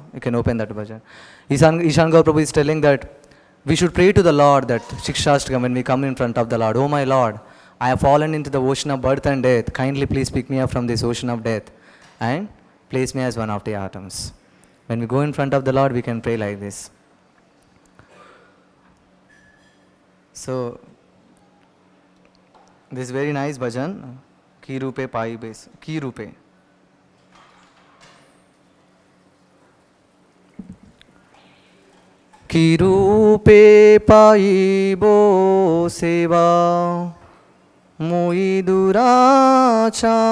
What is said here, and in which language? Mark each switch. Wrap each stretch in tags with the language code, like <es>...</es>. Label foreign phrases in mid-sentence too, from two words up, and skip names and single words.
<en>You can open that bhajan. Ishan Gaur Prabhu is telling that we should pray to the Lord that Shikshashtakam, when we come in front of the Lord, oh my Lord, I have fallen into the ocean of birth and death. Kindly please pick me up from this ocean of death and place me as one of the atoms. When we go in front of the Lord, we can pray like this. So, this very nice bhajan,</en> <bn>কি রূপে পাই বসে, কি রূপে. কি রূপে পাইবো সেবা মুই দুরাচার</bn>